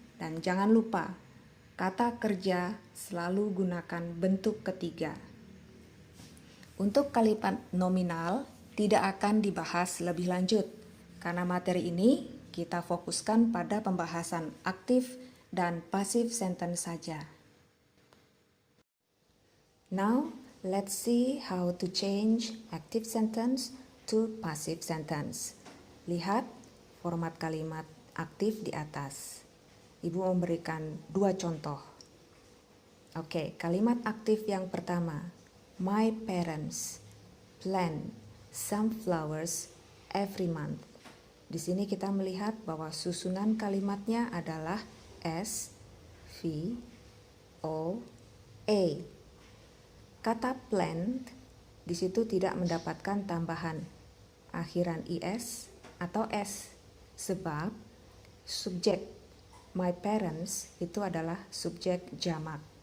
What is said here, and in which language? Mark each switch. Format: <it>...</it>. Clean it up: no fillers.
<id>Dan jangan lupa, kata kerja selalu gunakan bentuk ketiga. Untuk kalimat nominal tidak akan dibahas lebih lanjut, karena materi ini kita fokuskan pada pembahasan aktif dan passive sentence saja.</id> <en>Now, let's see how to change active sentence to passive sentence.</en> <id>Lihat format kalimat aktif di atas. Ibu memberikan 2 contoh. Oke, kalimat aktif yang pertama.</id> <en>My parents plant some flowers every month.</en> <id>Di sini kita melihat bahwa susunan kalimatnya adalah S, V, O, A. Kata plant di situ tidak mendapatkan tambahan akhiran is atau s, sebab subjek my parents itu adalah subjek jamak.</id>